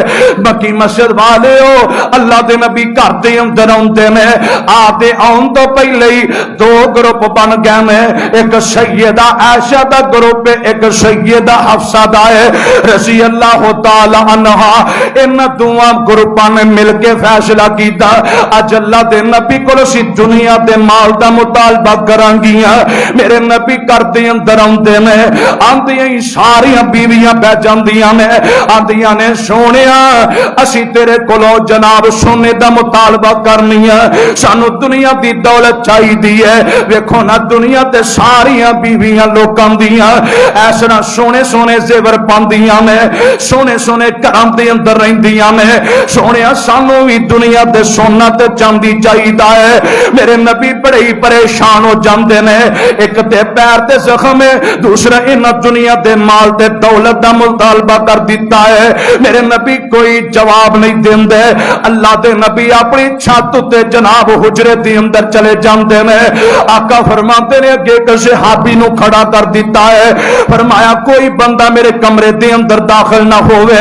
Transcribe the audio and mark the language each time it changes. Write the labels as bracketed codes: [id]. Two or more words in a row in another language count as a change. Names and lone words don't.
[pa] بکی مسجد والے ہو اللہ دے نبی گھر دے اندر آندے نے آدے آن تو پہلے ہی دو گروپ بن گئے نے، ایک سیدہ عائشہ دا گروپ ایک سیدہ حفصہ دا ہے [ar] رضی اللہ تعالی عنہا۔ [pa] ان دونوں گروپاں نے مل کے فیصلہ کیتا اج اللہ دے نبی کول سی دنیا دے مال دا مطالبہ کران گیاں۔ میرے نبی گھر دے اندر آندے نے آندیاں ہی ساریاں بیویاں بہ جاندیاں نے آندیاں نے سونیا اسی تیرے کولوں جناب سونے دا مطالبہ کرنی ہے، سانو دنیا دی دولت چاہیے ہے۔ ویکھو نا دنیا تے ساریاں بیویاں لوکاں دیاں اس طرح سونے سونے زیور پاندیاں نے، سونے سونے گھراں دے اندر رہندیاں نے۔ سونیا سانو بھی دنیا تے سونا تے چاندی چاہیے ہے۔ میرے نبی بڑے ہی پریشان ہو جاندے نے، ایک تے پیر تے زخم ہے، دوسرا ان دنیا دے مال تے دولت دا مطالبہ کر دیتا ہے۔ میرے نبی کوئی جواب نہیں دیندے۔ اللہ دے نبی اپنی چھت تے جناب حجرے دے اندر چلے جاندے نے۔ آقا فرماتے نے اگے ایک صحابی نو کھڑا کر دیتا ہے، فرمایا کوئی بندہ میرے کمرے دے اندر داخل نہ ہوئے۔